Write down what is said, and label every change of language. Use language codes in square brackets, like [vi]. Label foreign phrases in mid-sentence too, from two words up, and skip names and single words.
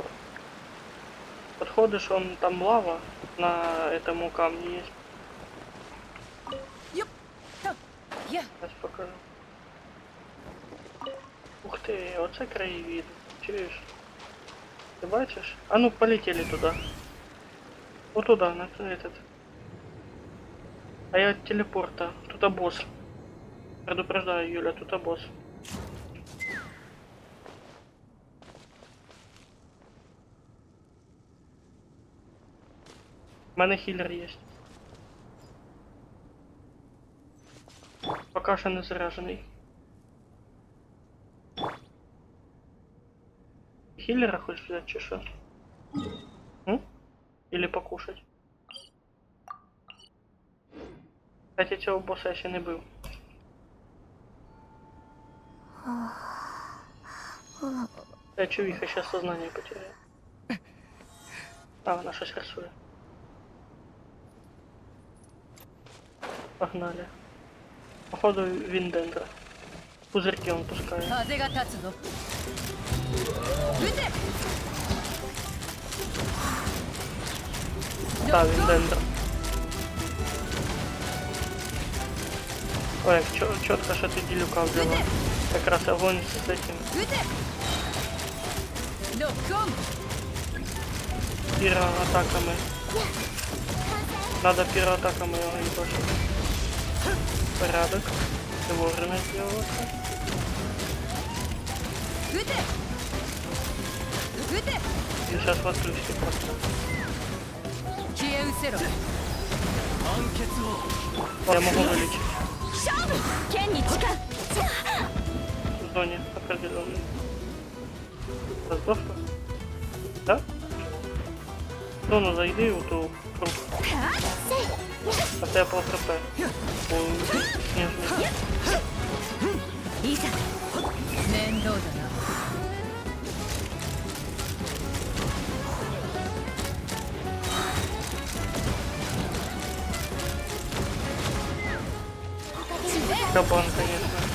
[ru] Подходишь, он там лава на этому камне есть. Я. Сейчас покажу. Ух ты. [uk] оце краєвід. Чуєш? Ти бачиш? [ru] А ну полетели туда. Вот туда, на этот. А я от телепорта. Тут босс. Предупреждаю, Юля, тут босс. [uk] У мене хілер є. Пока що не заряжений. [ru] Хиллера хочешь взять, [uk] чи що? М? [ru] Или покушать? Кстати, [uk] цього босса я ще не бив. [ru] Я чувиха сейчас сознание потеряет. [uk] А, вона щось рисує. Погнали. [ru] Походу Виндендра. Пузырьки он пускает. [ja] 風が立つぞ撃て [ru] Да, Виндендра. Ой, четко, что ты Дилюка взяла. Как раз огонь с этим [ja] 撃てロックオン [ru] пироатаками. Надо пироатаками его ебашить. Порядок. Ты вовремя сделала. [ja] 撃て撃て [ru] И сейчас в отключке просто. [ja] 消え失せろ [ru] Я могу вылечить. [ja] 勝負剣に誓う [ru] В зоне определенной. Раздохла? Да? В зону зайди, в ту круг. А то я пол хп. Ой, снежный. [ja] いざ面倒だな [ru] Кабан, конечно.